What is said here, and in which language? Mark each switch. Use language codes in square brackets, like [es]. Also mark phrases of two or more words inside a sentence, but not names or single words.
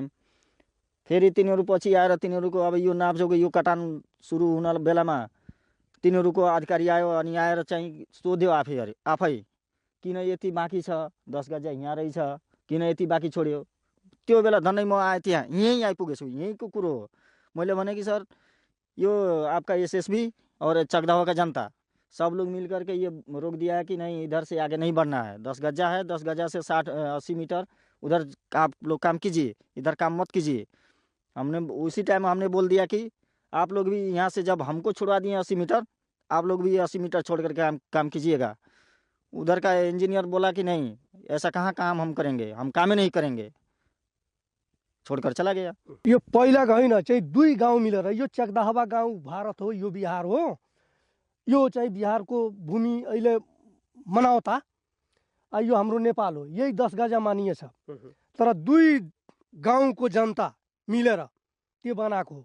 [ne] फेरि तिनीहरू पछि आएर तिनीहरूको अब यो नाप्चोको यो कटान सुरु हुन बेलामा तिनीहरूको अधिकारी आयो अनि आएर चाहिँ सोध्यो आफै किन यति बाँकी छ, 10 गजा यहाँ रहेछ, किन यति बाँकी छोड्यो। त्यो बेला झन्डै म आएँ, त्यहाँ यहीँ आइपुगेछु, यहीँको कुरो हो। मैले भने [hi] कि सर यो आपका एसएसबी और चकदहा का जनता सब लोग मिल करके ये रोक दिया है कि नहीं, इधर से आगे नहीं बढ़ना है। 10 गजा है, 10 गजा से 60-80 मीटर उधर आप लोग काम कीजिए, इधर काम मत कीजिए। हमने उसी टाइम हमने बोल दिया कि आप लोग भी यहाँ से जब हमको छुड़वा दिए 80 मीटर, आप लोग भी 80 मीटर छोड़ करके काम कीजिएगा। उधर का इंजीनियर बोला कि नहीं, ऐसा कहाँ काम हम करेंगे, हम काम ही नहीं करेंगे, छोड़कर चला गया। [ne] यो पहिला होइन चाहिँ दुई गाउँ मिलेर, यो चकदहवा गाउँ भारत हो, यो बिहार हो। यो चाहिँ बिहारको भूमि अहिले मनावता, यो हाम्रो नेपाल हो। यही 10 गजा मानिएछ, तर दुई गाउँको जनता मिलेर त्यो बनाएको हो।